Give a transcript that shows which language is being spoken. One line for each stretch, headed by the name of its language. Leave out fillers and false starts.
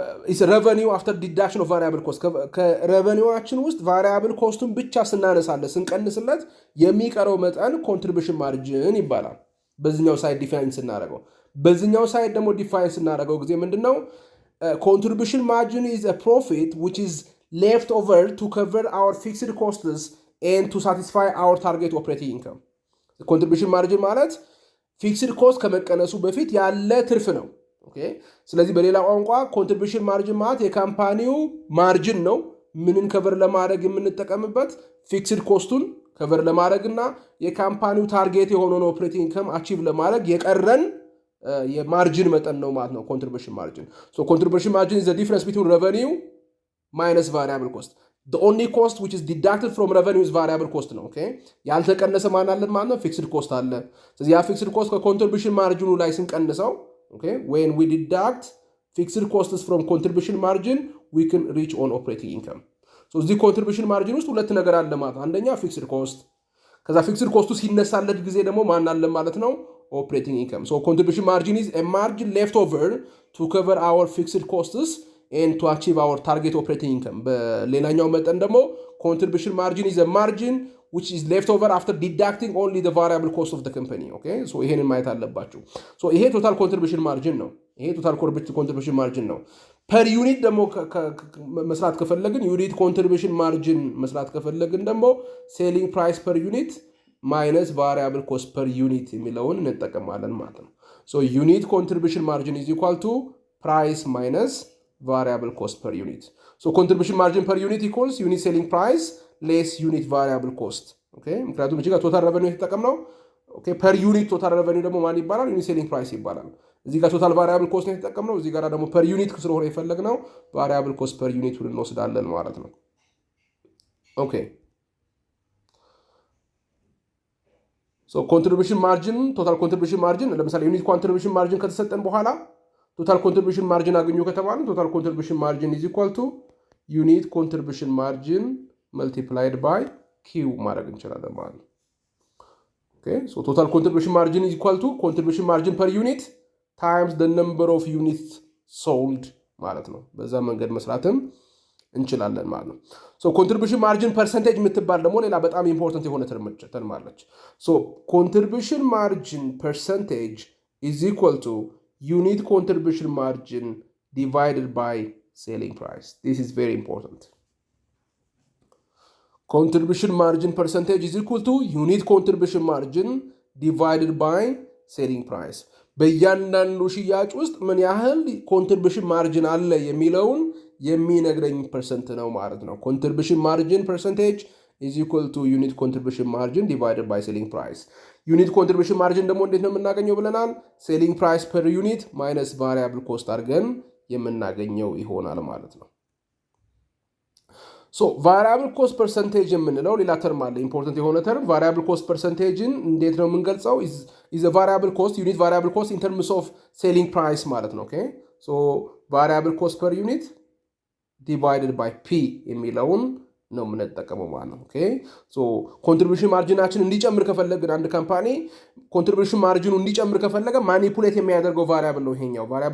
English: It's revenue after deduction of variable cost.
Amharic: ከሬቨኒዋችን ውስጥ ቫሪያብል ኮስቱን ብቻ ስናነሳለን ስንቀንስለት የሚቀረው መጠን ኮንትሪቢዩሽን ማርጂን ይባላል። በዚህኛው ሳይድ ዲፋይን ስናደርገው በዚህኛው ሳይድ ደግሞ ዲፋይን ስናደርገው ጊዜ ምንድነው?
English: Contribution margin is a profit which is left over to cover our fixed costs and to satisfy our target operating income.
Amharic: Contribution margin ማለት ፊክስድ ኮስት ከመቀነሱ በፊት ያለ ትርፍ ነው። ኦኬ ስለዚህ በሌላ ቋንቋ ኮንትሪቢዩሽን ማርጂን ማለት የካምፓኒው ማርጂን ነው። ምንን ከቨር ለማድረግ የምንጠቀምበት? ፊክስድ ኮስቱን ከቨር ለማድረግና የካምፓኒው ታርጌት የሆነውን ኦፕሬቲንግ ኢንከም አቺቭ ለማድረግ የቀረን የማርጂን መጠን ነው ማለት ነው ኮንትሪቢዩሽን ማርጂን። ሶ ኮንትሪቢዩሽን ማርጂን
English: is the difference between revenue minus variable cost. The only cost which is deducted from revenue is variable cost ነው።
Amharic: ኦኬ ያልተቀነሰ ማን አለ ማለት ነው? ፊክስድ ኮስት አለ። ስለዚህ ያ ፊክስድ ኮስት ከኮንትሪቢዩሽን ማርጂኑ ላይ ስንቀንሰው
English: okay when we deduct fixed costs from contribution margin we can reach on operating income.
Amharic: so the contribution margin ውስጥ ሁለት ነገር አለ ማለት ነው። አንደኛ fixed cost ከዛ fixed cost ሲነሳለት ጊዜ ደግሞ ማን አለ ማለት ነው?
English: operating income. so contribution margin is a margin left over to cover our fixed costs and to achieve our target operating income.
Amharic: በሌላኛው መጠን ደግሞ
English: contribution margin is a margin which is left over after deducting only the variable cost of the company. Okay so
Amharic: ይሄንን ማየት አለባችሁ።
English: so ይሄ total contribution margin ነው። ይሄ total contribution margin ነው። per unit ደግሞ መስራት ከፈለግን unit contribution margin መስራት ከፈለግን ደግሞ selling price per unit minus variable cost per unit
Amharic: የሚለውን እንጠቀማለን ማለት ነው።
English: so unit contribution margin is equal to price minus variable cost per unit. so contribution margin per unit equals unit selling price less unit variable cost.
Amharic: okay ምክንያቱም እዚህ ጋር ቶታል ሬቨኒው የተጠቀምነው okay per unit ቶታል ሬቨኒው ደግሞ ማን ይባላል? ዩኒት ሴሊንግ ፕራይስ ይባላል። እዚህ ጋር ቶታል ቫሪያብል ኮስት ነው የተጠቀምነው። እዚህ ጋር ደግሞ per unit ስለሆነ የፈለግነው ቫሪያብል ኮስት per unit እንወስዳለን ማለት ነው። okay so contribution margin total contribution margin ለምሳሌ ዩኒት ኮንትሪቢዩሽን ማርጂን ከተሰጠን በኋላ ቶታል ኮንትሪቢዩሽን ማርጂን አገኙ ከተባለ ቶታል ኮንትሪቢዩሽን ማርጂን is equal to ዩኒት ኮንትሪቢዩሽን ማርጂን multiplied by Q ማድረግ እንችላለን ማለት ነው።
English: okay so total contribution margin is equal to contribution margin per unit times the number of units sold ማለት ነው።
Amharic: በዛ መንገድ መስራትም እንችላለን ማለት ነው።
English: so contribution margin percentage የምትባል ደግሞ ሌላ በጣም ኢምፖርታንት የሆነ ተርም አለች። so contribution margin percentage is equal to unit contribution margin divided by selling price. This is very important. Contribution margin percentage is equal to unit contribution margin divided by selling price.
Amharic: በእያንዳንዱ ሽያጭ ውስጥ ምን ያህል ኮንትሪቢዩሽን ማርጂን አለ የሚለውን የሚነግረኝ ፐርሰንት ነው ማለት ነው። ኮንትሪቢዩሽን ማርጂን ፐርሰንቴጅ
English: is equal to unit contribution margin divided by selling price.
Amharic: ዩኒት ኮንትሪቢዩሽን ማርጂን ደግሞ እንዴት ነው የምናገኘው ብለናል?
English: selling price per unit minus variable cost
Amharic: አድርገን የምናገኘው ይሆናል ማለት ነው። ሶ ቫሪያብል ኮስት ፐርሰንቴጅ የምንለው ሌላ ተርም አለ። ኢምፖርታንት የሆነ ተርም ቫሪያብል ኮስት ፐርሰንቴጅን እንዴት ነው የምንገልጸው? ኢዝ ቫሪያብል ኮስት ዩኒት ቫሪያብል ኮስት ኢን ተርምስ ኦፍ ሴሊንግ ፕራይስ ማለት ነው። ኦኬ ሶ ቫሪያብል ኮስት ፐር ዩኒት ዲቫይድድ ባይ ፒ የሚለውን ነው የምንጠቀመው ማለት ነው። ኦኬ ሶ ኮንትሪቢዩሽን ማርጂናችን እንዲጨምር ከፈለግን አንድ ካምፓኒ ኮንትሪቢዩሽን ማርጂኑ እንዲጨምር ከፈለገ ማኒፑሌት የሚያደርገው ቫሪያብል ነው ይሄኛው